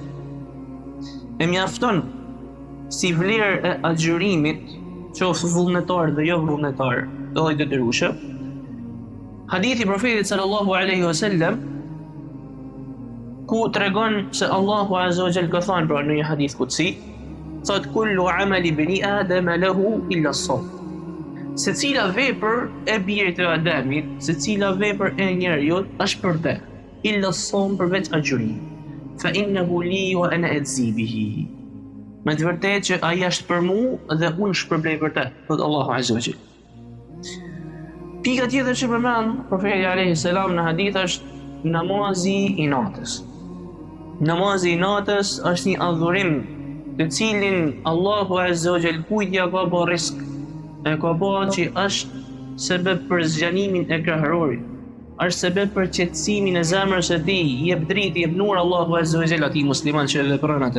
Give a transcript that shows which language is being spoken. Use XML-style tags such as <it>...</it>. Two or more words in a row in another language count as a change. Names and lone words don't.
<sq>E mjafton si vlerë e agjërimit, qoftë vullnetar dhe jo vullnetar, të lloj detyrueshëm. Hadithi i Profetit</sq> <ar>صلى الله عليه وسلم</ar> <sq>ku tregon se Allahu</sq> <ar>عز وجل</ar> <sq>ka thënë pra në një hadith qudsi, thot</sq> <ar>كل عمل ابن آدم له إلا الصوم.</ar> <sq>Secila vepër e birit të Ademit, secila vepër e njeriu është për te,</sq> <ar>إلا الصوم</ar> <sq>përveç agjërimit.</sq> <ar>فإنه لي وأنا أجزي به.</ar> <sq>Me të vërtetë që ai është për mua dhe unë shpërblej për te, thot Allahu</sq> <ar>عز وجل.</ar> <sq>Pika tjetër që përmend Profeti</sq> <ar>عليه السلام</ar> <sq>në hadith është namazi i natës. Namazi i natës është një adhurim të cilin Allahu</sq> <ar>عز وجل</ar> <sq>kujtja ka bë risk, e ka bë që është sebeb për zgjanimin e krahërorit, është sebeb për qetësimin e zemrës së tij, jep dritë, jep nur Allahu</sq> <ar>عز وجل</ar> <sq>atij musliman që vepron atë.</sq>